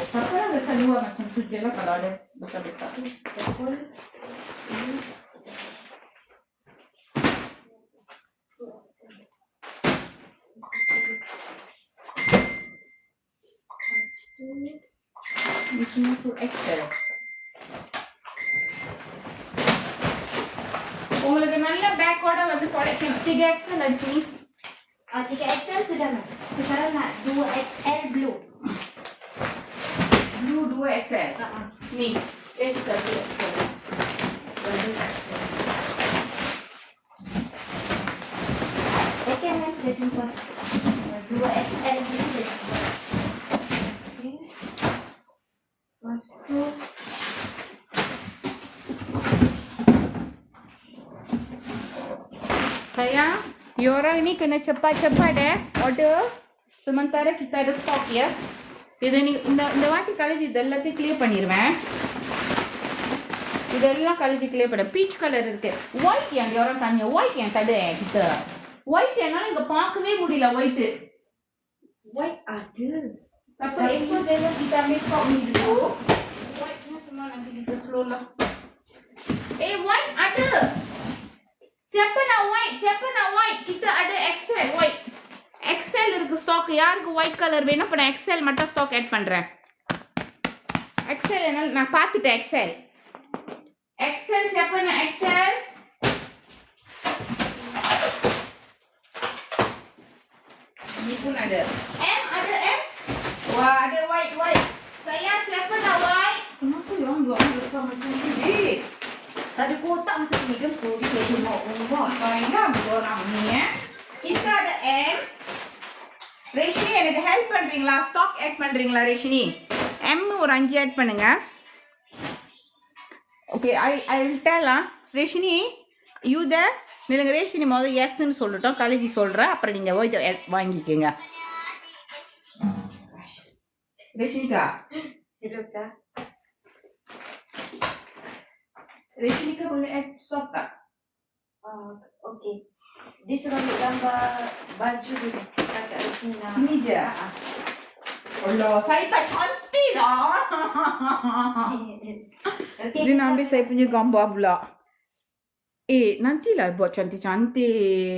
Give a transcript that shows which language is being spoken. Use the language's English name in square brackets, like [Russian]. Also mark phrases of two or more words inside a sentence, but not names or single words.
[Malay] Siapa yang letak luar macam tu je lah kalau ada besar-besar. Betul. Ini. Ini semua tu Excel. [Tamil] உங்களுக்கு நல்ல பேக்கோட வந்து கிடைக்கும் 3XL அடிச்சு [Malay] 3XL sudah ma'am. Sekarang nak 2XL blue. blue 2XL. Ni, XL 2XL. Okay ma'am, dah jumpa. 2XL blue dah jumpa. Okay. Lepas tu Sayang, you orang ni kena cepat-cepat order. Sementara kita ada stok ya. [Tamil] இதை நீ இந்த வாட்டி கலர் இது எல்லாத்தையும் கிளியர் பண்ணிடுவேன். இதெல்லாம் கலர் கிளியர் பண்ண [English] peach color [Tamil] இருக்கு. ஒயிட் ஏன் யாரும் தனியா ஒயிட் ஏன் கடை கிட்ட ஒயிட் என்னால இங்க பார்க்கவே முடியல ஒயிட். [Malay] white ada. Tapi esok dia kita ambil stok ni dulu. White ni semua nanti kita slow lah. White ada. Siapa nak white? Siapa nak white? Kita ada XL white. [Tamil] XL இருக்கு ஸ்டாக். யாருக்கு ஒயிட் கலர் வேணும்? அப்ப நான் XL மட்டும் [English] stock add [Tamil] பண்றேன். XL என்னால நான் பார்த்துட்டேன் XL. [Malay] XL siapa nak XL? Ni pun ada. M ada M? Wah, ada white. Sayang, siapa nak white? Kenapa yang dua orang lepas macam ni? Tak ada kotak macam ni kan? So, dia tengok rumah. Banyak orang ni Kita ada M. [Tamil] ரேஷினி எனக்கு ஹெல்ப் பண்றீங்களா? [English] stock add [Tamil] பண்றீங்களா ரேஷினி? M ஒரு 5 ஆட் பண்ணுங்க. ஓகே, [English] I will tell [Tamil] ரேஷினி [English] you there? [Tamil] நீங்க ரேஷினி முதல்ல yes ன்னு சொல்லிட்டோம். காலேஜி சொல்றேன். அப்புறம் நீங்க ஒயிட் வாங்கிக்கங்க. ரேஷினிகா. [Malay] Hello kak. ரேஷினிகா boleh add stock tak? Okey. Dia suruh ambil gambar baju dulu. Kakak Rosina. Ini je. Allah, saya tak cantik dah. Dia nak ambil saya punya gambar pula. Nantilah buat cantik-cantik.